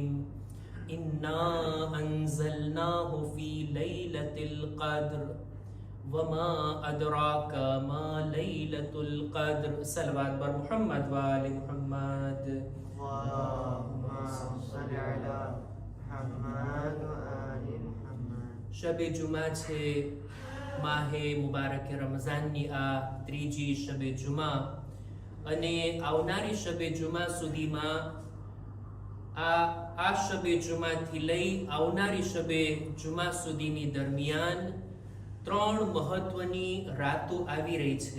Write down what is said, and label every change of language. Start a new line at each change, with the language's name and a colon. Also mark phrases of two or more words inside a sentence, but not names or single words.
Arabic: إنا أنزلناه في ليلة القدر وما أدراك ما ليلة القدر.
Persian: صلوات بر محمد وآل محمد.
Arabic: اللهم صل على محمد وآل محمد.
Gujarati: શબે જુમા છે, માહે મુબારક રમઝાનની આ ત્રીજી શબે જુમા અને આવનારી શબે જુમા સુધીમાં આ શબે જુમાથી લઈ આવનારી શબે જુમા સુધીની દરમિયાન ત્રણ મહત્વની રાતો આવી રહી છે.